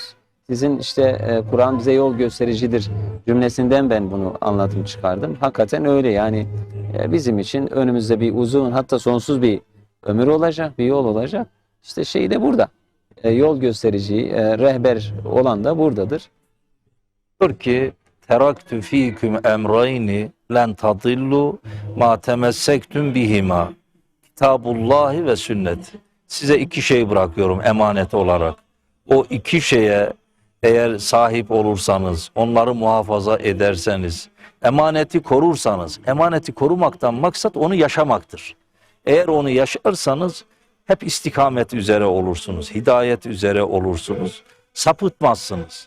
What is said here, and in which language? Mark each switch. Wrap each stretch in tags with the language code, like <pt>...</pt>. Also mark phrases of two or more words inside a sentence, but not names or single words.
<tr>Sizin işte Kur'an bize yol göstericidir cümlesinden ben bunu anladım çıkardım. Hakikaten öyle yani bizim için önümüzde bir uzun hatta sonsuz bir ömür olacak, bir yol olacak. İşte şey de burada. Yol gösterici, rehber olan da buradadır. Diyor ki</tr> <ar>تركت فيكم أمرين لن تضلوا ما تمسكتم بهما كتاب الله و سنة.</ar> <tr>Size iki şey bırakıyorum emanet olarak. O iki şeye eğer sahip olursanız, onları muhafaza ederseniz, emaneti korursanız, emaneti korumaktan maksat onu yaşamaktır. Eğer onu yaşarsanız hep istikamet üzere olursunuz, hidayet üzere olursunuz, sapıtmazsınız.</tr>